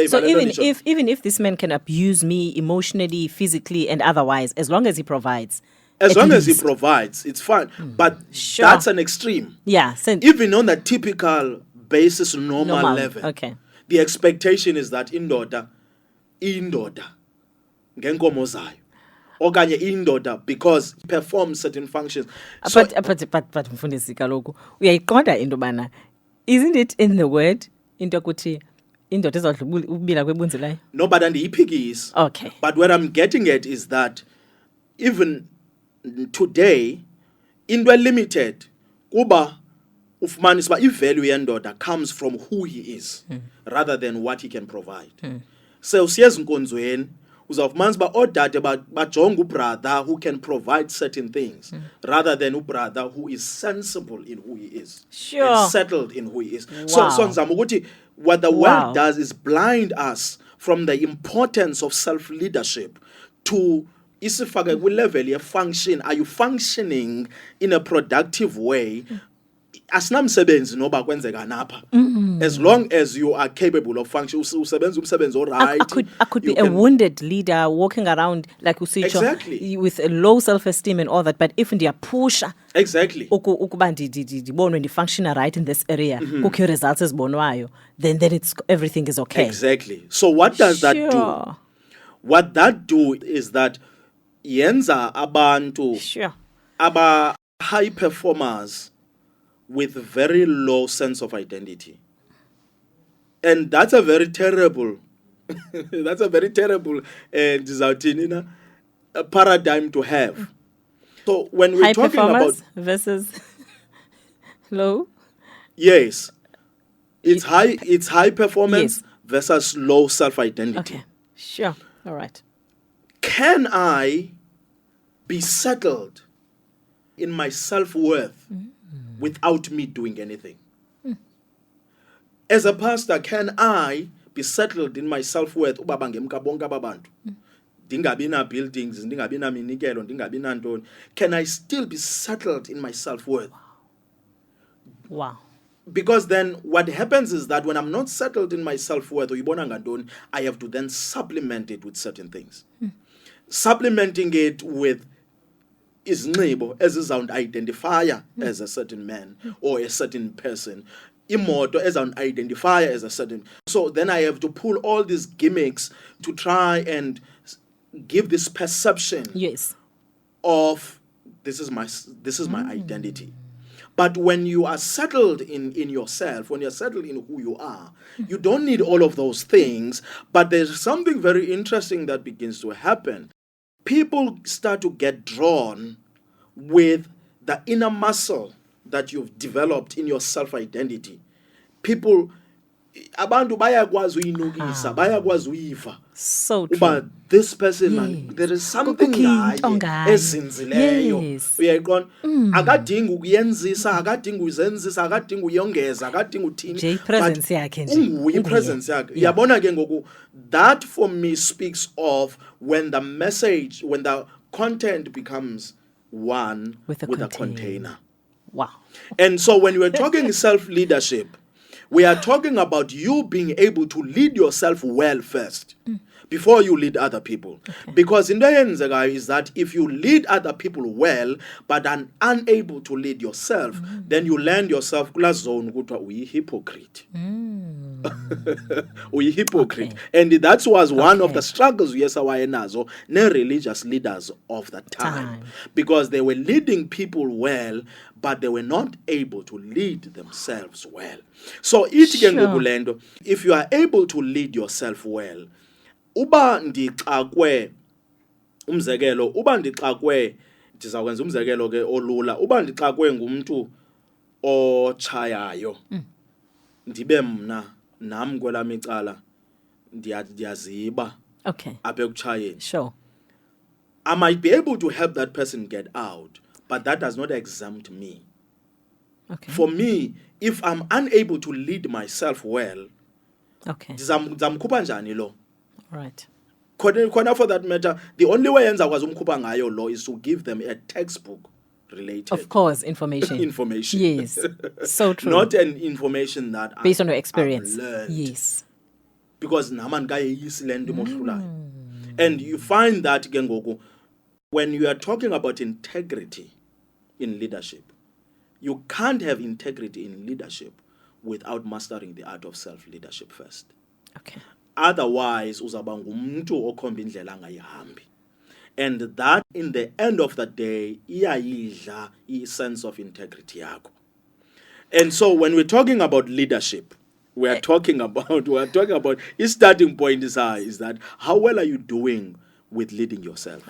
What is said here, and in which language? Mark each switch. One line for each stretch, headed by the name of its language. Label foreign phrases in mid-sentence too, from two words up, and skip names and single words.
English: So but even if this man can abuse me emotionally, physically, and otherwise, as long as he provides. as at long as he least. provides, it's fine. But Sure. that's an extreme. Yeah. So Even on the typical basis, normal level, Okay. the expectation is that
Xhosa: indoda ngenkomo zayo, okanye indoda
English: because he performs certain functions. So,
Xhosa: But mfundisi kaloku uyayiqonda into bana,
English: isn't it in the word
Xhosa: into ukuthi indoda ezodla ubila kwebunzi layo?
English: no, but andiyiphikisi. Okay. But what I'm getting at is that even today, into limited,
Xhosa: kuba ufumanisa uba i-value yendoda
English: comes from who he is rather than what he can provide. So
Xhosa: siyeza nkonzweni uzawufumanisa uba oodade bajonga ubrother
English: who can provide certain things rather than ubrother who is sensible in who he is. Sure. And settled in who he is. Wow. So
Xhosa: ndizama ukuthi
English: what the Wow. world does is blind us from the importance of self-leadership to
Xhosa: isifake kwi-level ye-function.
English: Are you functioning in a productive way?
Xhosa: Asinamsebenzi noba kwenzeka napha.
English: As long as you are capable of function,
Xhosa: usebenza umsebenzi
English: I alright. could be a wounded leader walking around like usitsho Exactly. with a low self-esteem and all that, but if ndiyapusha Exactly.
Xhosa: ukuba ndibonwe ndifunctiona
English: right in this area,
Xhosa: kukho results ezibonwayo,
English: then it's everything is okay. Exactly. So what does that do? Sure. What that do is that
Xhosa: yenza abantu
English: Sure. aba high performers with very low sense of identity. And that's a very terrible paradigm to have. So when we're High talking about performance versus low. yes, it's high performance Yes. versus low self-identity. Okay. Sure. All right. Can I be settled in my self-worth without me doing anything? As a pastor, can I be settled in my self-worth?
Xhosa: Ubaba ngemka bonke ababantu. Ndingabi na buildings, ndingabi na minikelo, ndingabi na ntoni.
English: Can I still be settled in my self-worth? Wow. Because then what happens is that when I'm not settled in my self-worth, I have to then supplement it with certain things. Supplementing it with
Xhosa: izinxibo ezizawundi-identifier
English: as a certain man or a certain person.
Xhosa: Imoto ezawundi-identifier
English: as a certain. So then I have to pull all these gimmicks to try and give this perception Yes. of this is my identity. But when you are settled in yourself, when you're settled in who you are, you don't need all of those things. But there's something very interesting that begins to happen. People start to get drawn with the inner muscle that you've developed in your self-identity. People,
Xhosa: abantu bayakwazi uyinukisa, bayakwazi uyiva.
English: So true. But this person, man, Yes. there is something
Xhosa: Kukho into ngaye. ezinzileyo.
English: Yes.
Xhosa: Uyayiqonda? Akadingi ukuyenzisa, akadingi uyenzisa, akadingi uyongeza, akadingi uthini. Nje i-presence yakhe nje. Unguye i-presence yakhe. Uyabona ke ngoku,
English: that for me speaks of when the content becomes one With a a container. container. Wow. And so when we're talking self-leadership, We are talking about you being able to lead yourself well first. Before you lead other people. Okay. Because in the end, is that if you lead other people well, but are unable to lead yourself, then you land yourself
Xhosa: kula zone kuthiwa uyi-hypocrite. Uyi-hypocrite.
English: Okay. And that was one of Okay. the struggles
Xhosa: yesawayenazo ne-religious
English: leaders of the time. Because they were leading people well, but they were not able to lead themselves well.
Xhosa: So ithi ke ngoku le nto,
English: if you are able to lead yourself well,
Xhosa: uba ndixakwe ndizakwenza umzekelo ke olula, uba ndixakwe ngumuntu otshayayo, ndibe mna nam kwelam icala ndiyaziba apha ekutshayeni.
English: Sure. I might be able to help that person get out, but that does not exempt me. Okay. For me, if I'm unable to lead myself well,
Xhosa: ndizamkhupha njani lo?
English: Right. Khona for that matter, the only way
Xhosa: yenza kwazi umkhupha ngayo
English: law is to give them a textbook related. Of course, information. Information. Yes. So true. Not an information that based on your experience. I've learned. Yes.
Xhosa: Because naman kayeyisi le nto mohlulayo.
English: And you find that
Xhosa: ke ngoku,
English: when you are talking about integrity in leadership, you can't have integrity in leadership without mastering the art of self-leadership first. Okay. Otherwise,
Xhosa: uzaba ngumuntu okhomba indlela angayihambi.
English: And that, in the end of the day,
Xhosa: iyayidla i-sense
English: of integrity yakho. And so, when we're talking about leadership, we are talking about its starting point is that how well are you doing with leading yourself?